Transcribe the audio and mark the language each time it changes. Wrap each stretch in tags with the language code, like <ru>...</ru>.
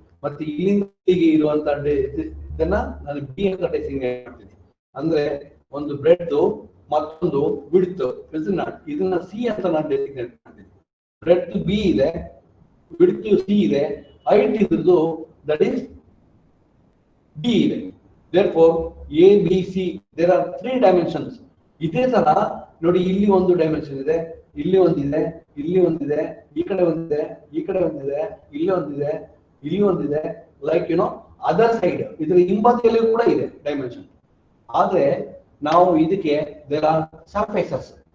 <kn>ಮತ್ತೆ ಇಲ್ಲಿಂದ ಇಲ್ಲಿಗೆ ಇರುವಂತ ಇದನ್ನ ನಾನು ಬಿ ಅಂತ ಡೆಸಿಗ್ನೇಟ್ ಮಾಡ್ತೀನಿ. ಅಂದ್ರೆ ಒಂದು ಬ್ರೆಡ್ ಮತ್ತೊಂದು ವಿಡ್ತ್, ಇದನ್ನ ಸಿ ಅಂತ ನಾನು ಡೆಸಿಗ್ನೇಟ್ ಮಾಡ್ತೀನಿ. ಬ್ರೆಡ್ ಬಿ ಇದೆ, ವಿಡ್ತ್ ಸಿ ಇದೆ, ಹೈಟ್ ಇದ್ರದ್ದು</kn> <en>that is</en> <kn>ಬಿ ಇದೆ.</kn> <en>Therefore A, B, C, there are 3 dimensions.</en> <kn>ಇದೇ ತರ ನೋಡಿ, ಇಲ್ಲಿ ಒಂದು ಡೈಮೆನ್ಷನ್ ಇದೆ, ಇಲ್ಲಿ ಒಂದಿದೆ, ಇಲ್ಲಿ ಒಂದಿದೆ, ಈ ಕಡೆ ಒಂದಿದೆ, ಈ ಕಡೆ ಒಂದಿದೆ, ಇಲ್ಲಿ ಒಂದಿದೆ, ಇಲ್ಲಿ ಒಂದಿದೆ,</kn> <en>like other side</en> <kn>ಇದ್ರ ಹಿಂಬದಿಯಲ್ಲಿ ಕೂಡ ಇದೆ ಡೈಮೆನ್ಷನ್. ಆದ್ರೆ ನಾವು ಇದಕ್ಕೆ</kn> <en>There are surfaces.</en>